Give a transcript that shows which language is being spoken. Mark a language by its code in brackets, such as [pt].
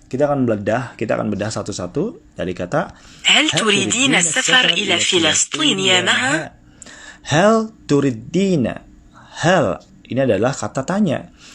[id] Kita akan bedah satu-satu dari kata [ar] هل تريدين السفر إلى فلسطين يا مها؟ هل تريدين. [id] هل ini adalah kata tanya.